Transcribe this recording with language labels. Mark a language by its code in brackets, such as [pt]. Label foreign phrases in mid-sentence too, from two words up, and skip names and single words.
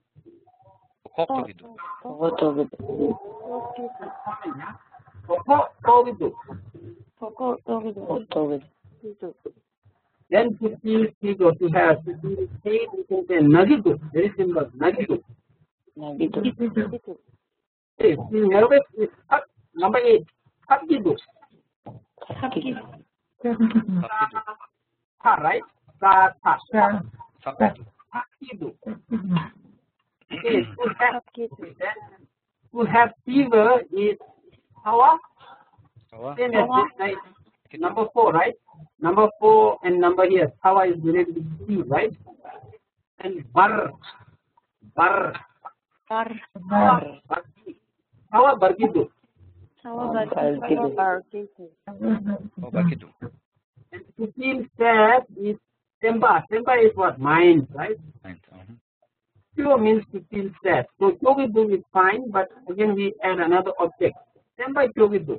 [en] Then to feel sick or to have to feel pain, we can say nagidu. Very simple, nagidu. Okay, feel nervous is cut. Number 8, kakidu. Ka, right? Ka. Kakidu. Okay, to have fever is tawa. Same as this, right? Number 4, right? Number 4 and number here. Tawa is related to fever, right? And bar. Tawa bargidu. And to feel sad is tempa. Tempa is what? Mind, right? Pure means to feel sad. So yogidu is fine, but again we add another object. Tempa yogidu.